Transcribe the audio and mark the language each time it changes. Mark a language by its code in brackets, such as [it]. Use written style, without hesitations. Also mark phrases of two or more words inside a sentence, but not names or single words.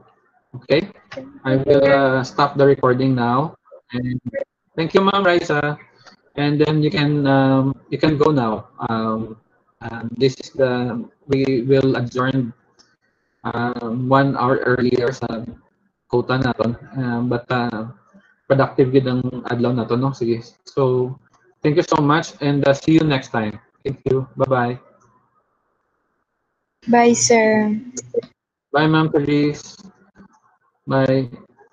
[en] Okay, I will stop the recording now, and thank you, ma'am Raisa, and then you can go now. This is we will adjourn 1 hour earlier [hil] sa quota naton, [en] but productive [hil] gid ang adlaw naton, no? Sige. [en] So thank you so much, and see you next time. Thank you. Bye-bye. Bye, sir. Bye, ma'am, please. Bye.